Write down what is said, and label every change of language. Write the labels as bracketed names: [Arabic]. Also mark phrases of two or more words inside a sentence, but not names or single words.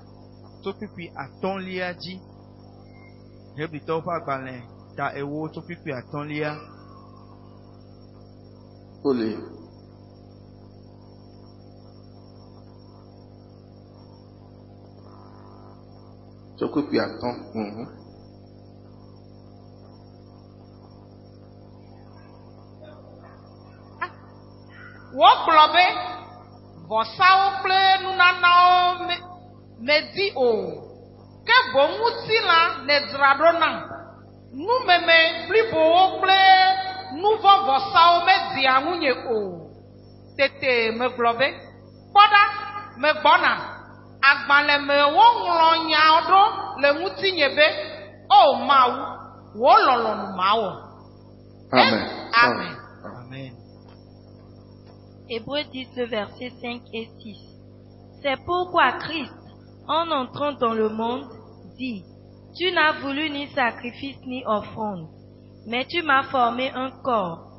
[French] Olé. Puis attends. [Ewe] Vɔsawo kple nunanawo medi o, ke boŋ ŋutilã nedzra ɖo nam. Numeme blibowo kple nuvɔ vɔsawo media ŋunye o. Tete megblɔ be, kpɔɖa, megbɔna. Agbalẽ me woŋlɔ nyawo ɖo le ŋutinye be, o Mawu, wò lɔlɔ̃nu mawɔ. Amen. Amen. Amen. [French] Hébreux 10, le verset 5 et 6. C'est pourquoi Christ, en entrant dans le monde, dit, tu n'as voulu ni sacrifice ni offrande, mais tu m'as formé un corps.